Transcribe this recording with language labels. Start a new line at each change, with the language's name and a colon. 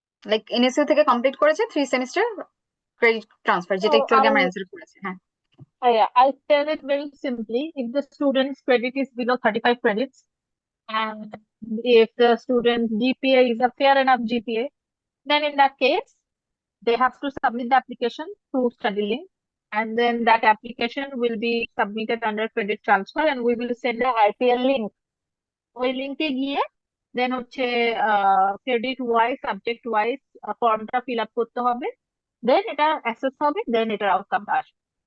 Bangla: Like NSU থেকে complete করেছে 3 semester credit transfer, যেটা একটু আগে আমরা অ্যানসার করেছি। হ্যাঁ।
English: Yeah, I'll tell it very simply. If the student's credit is below 35 credits, and if the student's GPA is a fair enough GPA, then in that case, they have to submit the application through StudyLink, and then that application will be submitted under credit transfer, and we will send the RPL link.
Bangla: ওই লিঙ্কে গিয়ে দেন হচ্ছে credit wise, subject wise ফর্মটা fill up করতে হবে, দেন এটা assess হবে, দেন এটার আউটকামটা আসবে।